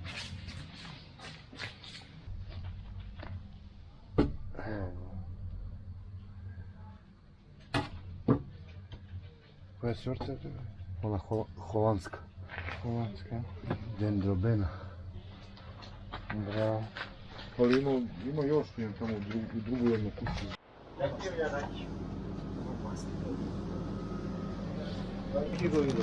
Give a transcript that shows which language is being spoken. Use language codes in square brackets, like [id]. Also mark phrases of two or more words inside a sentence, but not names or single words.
[mk] Која сорта е тоа? Она холандска. Холандска. Дендробена. Браво. [sr] Ali ima još jedan tamo u drugu jednu kuću. [mk] Ки го видов?